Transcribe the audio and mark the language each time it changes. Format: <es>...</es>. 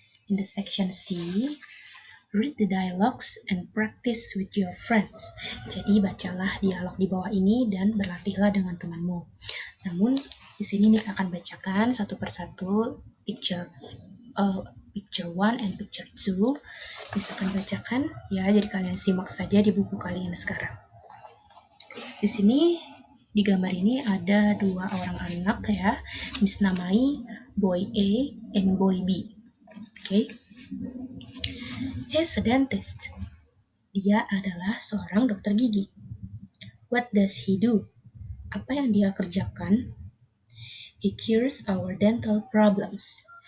<en>In the section C, read the dialogues and practice with your friends.</en> <id>Jadi bacalah dialog di bawah ini dan berlatihlah dengan temanmu. Namun di sini Miss akan bacakan satu persatu picture 1 and picture 2. Miss akan bacakan ya, jadi kalian simak saja di buku kalian sekarang. Di sini di gambar ini ada 2 orang anak ya. Miss namai boy A and boy B. Oke. He's a dentist. Dia adalah seorang dokter gigi.</id> <en>What does he do? Apa yang dia kerjakan? He cures our dental problems.</en>